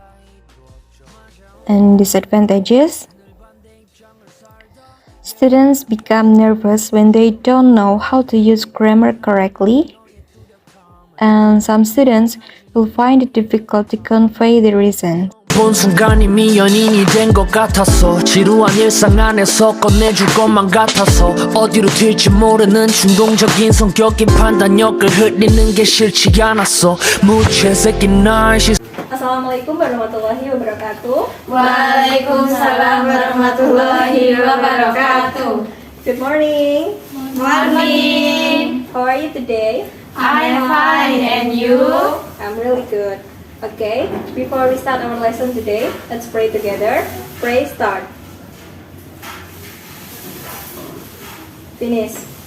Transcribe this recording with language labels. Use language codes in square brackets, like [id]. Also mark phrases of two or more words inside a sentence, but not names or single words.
[en] And disadvantages. Students become nervous when they don't know how to use grammar correctly. And some students will find it difficult to convey the reason. [ko] 본 순간이 미연인이 된 것 같아서 지루한 일상 안에서 꺼내줄 것만 같아서 어디로 튈지 모르는 충동적인 성격인 판단력을 흐리는 게 싫지 않았어 무채색인 날씨 [ar] السلام عليكم ورحمة الله وبركاته. وعليكم السلام ورحمة الله وبركاته. [en] Good morning. Morning. How are you today? I'm fine, and you? I'm really good. Okay, before we start our lesson today, let's pray together. Pray start. Finish.